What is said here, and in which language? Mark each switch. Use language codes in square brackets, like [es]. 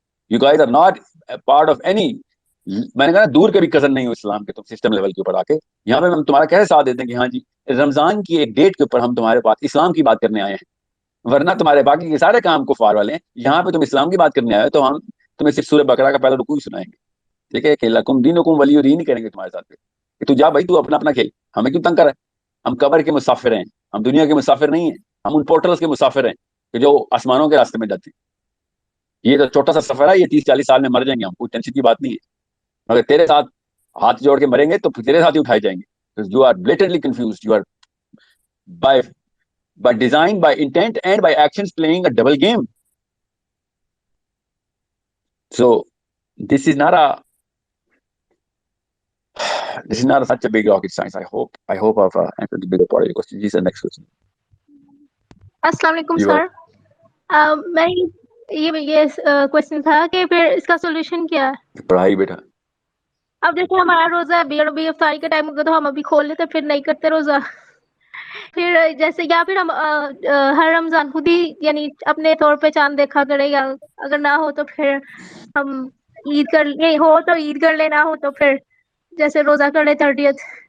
[en] you guys are not part of any, [ur] میں نے کہا دور کے بھی کزن نہیں ہو اسلام کے, تم سسٹم لیول کے اوپر آ کے یہاں پہ ہم تمہارا کیسے ساتھ دیتے ہیں کہ ہاں جی رمضان کی ایک ڈیٹ کے اوپر ہم تمہارے پاس اسلام کی بات کرنے آئے ہیں, ورنہ تمہارے باقی کے سارے کام کفار والے ہیں, یہاں پہ تم اسلام کی بات کرنے آئے ہو تو ہم تمہیں صرف سورہ بقرہ کا پہلا رکوع ہی سنائیں گے, ٹھیک ہے, کہ [ar] لکم دینکم ولی دین [ur] کریں گے تمہارے ساتھ پہ, کہ تو جا بھائی تو اپنا کھیل, ہمیں کیوں تنگ کر رہا ہے. ہم قبر کے مسافر ہیں, ہم دنیا کے مسافر نہیں ہیں, ہم ان پورٹلز کے مسافر ہیں کہ جو آسمانوں کے راستے میں جاتے ہیں. یہ تو چھوٹا سا سفر ہے, یہ 30-40 سال میں مر جائیں گے ہم, کوئی ٹینشن کی بات نہیں ہے, مگر تیرے ساتھ ہاتھ جوڑ کے مریں گے تو پھر تیرے ساتھ ہی اٹھائے جائیں گے. [en] You are blatantly confused, you are by design, by intent and by actions playing a double game. So this is not such a big rocket science. I hope I've answered the bigger part of your question. This is the next question. [ur] السلام علیکم سر, میں یہ question تھا کہ پھر اس کا solution کیا ہے؟ پڑھائی بیٹا. اب جیسے ہمارا روزہ ابھی افطاری کا ٹائم ہوگا تو ہم ابھی کھول لیتے, پھر نہیں کرتے روزہ, پھر جیسے یا پھر ہم ہر رمضان خود ہی یعنی اپنے طور پہ چاند دیکھا کرے, یا اگر نہ ہو تو پھر ہم عید کر لیں, ہو تو عید کر لیں, نہ ہو تو پھر جیسے روزہ کر لیں 30th.